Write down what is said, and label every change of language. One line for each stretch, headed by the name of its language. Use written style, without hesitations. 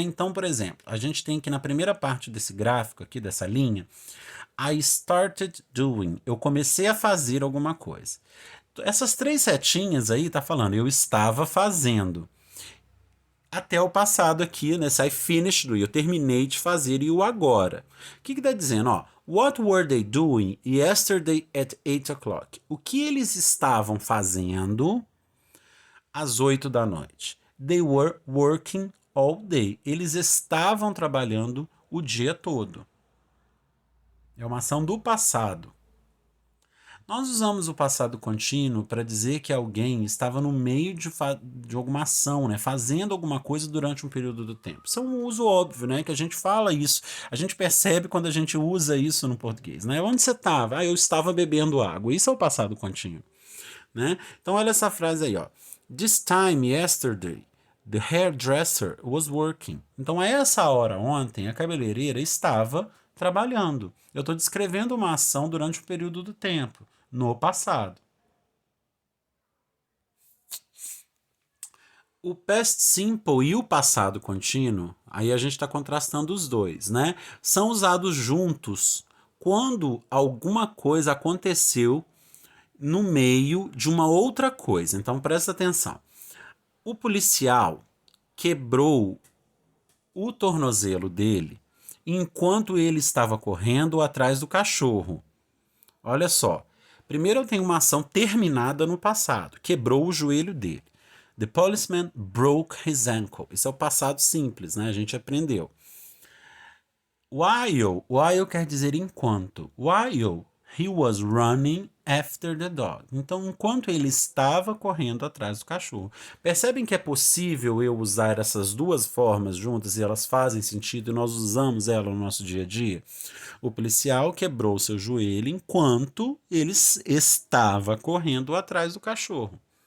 Portuguese: Então, por exemplo, a gente tem aqui na primeira parte desse gráfico aqui, dessa linha,
English: I started doing.
Portuguese: Eu comecei a fazer alguma coisa. Essas três setinhas aí tá falando, eu estava fazendo. Até o passado aqui, né?
English: I finished,
Portuguese: eu terminei de fazer, e o agora. O que tá dizendo?
English: Ó, what were they doing yesterday at 8 o'clock?
Portuguese: O que eles estavam fazendo às 8 da noite?
English: They were working all day.
Portuguese: Eles estavam trabalhando o dia todo. É uma ação do passado. Nós usamos o passado contínuo para dizer que alguém estava no meio de alguma ação, né? Fazendo alguma coisa durante um período do tempo. Isso é um uso óbvio, né? Que a gente fala isso, a gente percebe quando a gente usa isso no português, né? Onde você estava? Ah, eu estava bebendo água. Isso é o passado contínuo, né? Então olha essa frase aí, ó.
English: This time yesterday, the hairdresser was working.
Portuguese: Então a essa hora ontem, a cabeleireira estava trabalhando. Eu estou descrevendo uma ação durante um período do tempo, no passado. O past simple e o passado contínuo, aí a gente está contrastando os dois, né? São usados juntos quando alguma coisa aconteceu no meio de uma outra coisa. Então presta atenção. O policial quebrou o tornozelo dele enquanto ele estava correndo atrás do cachorro. Olha só. Primeiro eu tenho uma ação terminada no passado. Quebrou o joelho dele.
English: The policeman broke his ankle.
Portuguese: Isso é o passado simples, né? A gente aprendeu. While quer dizer enquanto.
English: While he was running after the dog.
Portuguese: Então, enquanto ele estava correndo atrás do cachorro. Percebem que é possível eu usar essas duas formas juntas e elas fazem sentido e nós usamos ela no nosso dia a dia? O policial quebrou seu joelho enquanto ele estava correndo atrás do cachorro.